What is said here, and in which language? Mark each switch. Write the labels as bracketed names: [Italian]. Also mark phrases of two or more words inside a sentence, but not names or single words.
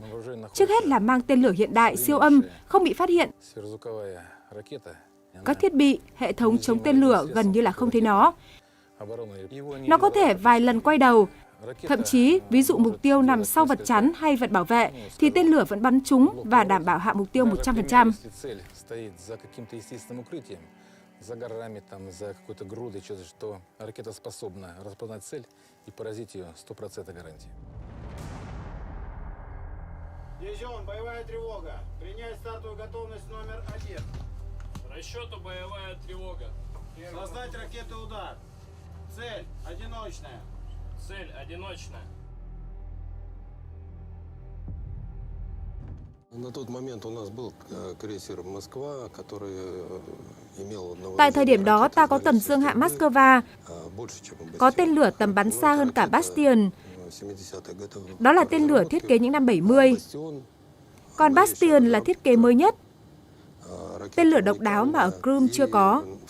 [Vietnamese] Trước hết là mang tên lửa hiện đại siêu âm, không bị phát hiện. Các thiết bị, hệ thống chống tên lửa gần như là không thấy nó. Nó có thể vài lần quay đầu. Thậm chí, ví dụ mục tiêu nằm sau vật chắn hay vật bảo vệ, thì tên lửa vẫn bắn trúng và đảm bảo hạ mục tiêu 100%. [Russian] Дивизион, боевая тревога. Принять стартовую готовность номер 1. Расчету боевая тревога. Создать ракетный удар. Цель одиночная. Цель одиночная. На тот момент у нас был крейсер Москва, который имел [Vietnamese] Tại thời điểm đó, ta có tần dương hạm Moscow, có tên lửa tầm bắn xa hơn cả Bastion. Đó là tên lửa thiết kế những năm 70. Còn Bastion là thiết kế mới nhất. Tên lửa độc đáo mà ở Crimea chưa có.